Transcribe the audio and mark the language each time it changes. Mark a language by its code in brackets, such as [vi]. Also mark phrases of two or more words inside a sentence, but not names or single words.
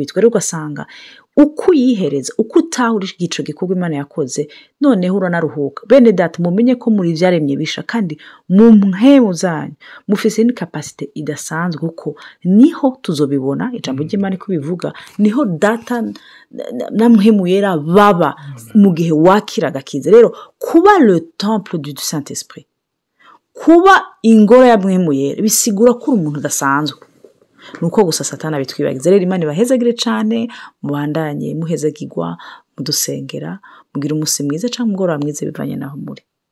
[rn] Rero ugasanga uko uyihereza uko utahurisha igico gikorwa Imana yakoze noneho uranaruhuka bene data mumenye ko muri vyaremye bisha kandi mu mpemu zanyu mufise ni capacity idasanzwe uko niho tuzobibona ijambo ry'Imana ko bivuga niho data na mpemu yera baba mu gihe wakira gakiza rero kuba [fr] le temple du Saint-Esprit [rn] kuba ingoro ya mpemu yera bisigura ko umuntu udasanzwe nuko gusa satana bitwibagiza rero Imana ibahezagire cyane mubandanye muhezagirwa mudusengera mugira umunsi mwiza cyangwa umugoroba mwiza bivanye naho muri